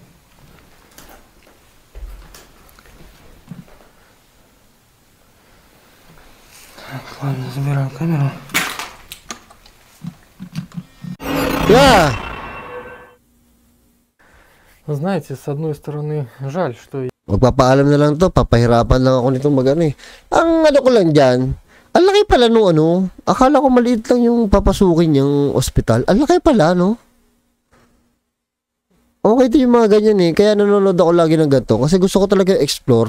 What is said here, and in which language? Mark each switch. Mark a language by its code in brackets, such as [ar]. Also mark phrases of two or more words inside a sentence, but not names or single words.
[ru] Так, ладно, забираем камеру. [en] Yeah! [ru] Знаете, с одной стороны, жаль, что [tl] Magpapaalam na lang to, papahirapan lang ako nitong magano eh. Ang ano ko lang dyan, ang laki pala nung ano, akala ko maliit lang yung papasukin yung ospital. Ang laki pala, no? Okay din yung mga ganyan eh. Kaya nanonood ako lagi ng ganito. Kasi gusto ko talaga explore.